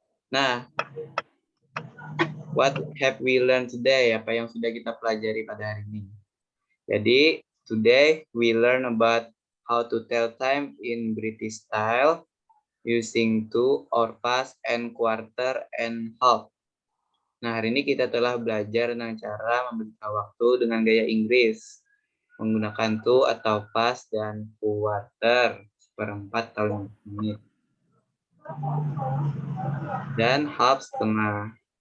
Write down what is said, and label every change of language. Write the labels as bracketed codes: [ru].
[en] Nah, what have we learned today? [id] Apa yang sudah kita pelajari pada hari ini? [en] Jadi, today we learn about how to tell time in British style using to, or, past, and, quarter, and, half. [id] Nah, hari ini kita telah belajar tentang cara memberitahu waktu dengan gaya Inggris menggunakan to atau past dan quarter, seperempat atau 5 menit. Dan half, setengah.